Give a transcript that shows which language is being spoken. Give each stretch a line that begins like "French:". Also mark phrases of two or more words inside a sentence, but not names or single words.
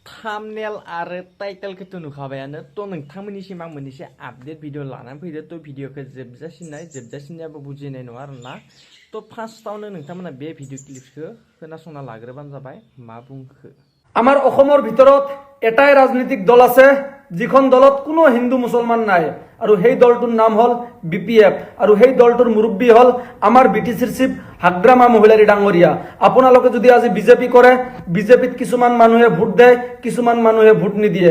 Bodo: थाम्बनेल आरो टाइटेलखौथ' नुखाबायानो थ' नोंथांमोननिसिम आं मोनसे आपडेट भिडिअ लानानै फैदो थ' भिडिअखौ जोबजासिनायाबो बुजिनाय नङा आरोना थ' फार्स्टआवनो नोंथांमोना बे भिडिअ क्लिपखौ खोनासंना लाग्रोबानो जाबाय मा बुंखो।
Assamese: আমার অসমৰ ভিতৰত এটাই ৰাজনৈতিক দল আছে যিখন দলত কোনো হিন্দু মুছলমান নাই আৰু সেই দলটোৰ নাম হল বিপিএফ আৰু সেই দলটোৰ মুৰব্বী হল আমাৰ বিটিচিৰ চিফ হাগ্ৰামা মহিলাৰী ডাঙৰীয়া। আপোনালোকে যদি আজি বিজেপি কৰে বিজেপিত কিছুমান মানুহে ভোট দেয় কিছুমান মানুহে ভোট নিদিয়ে।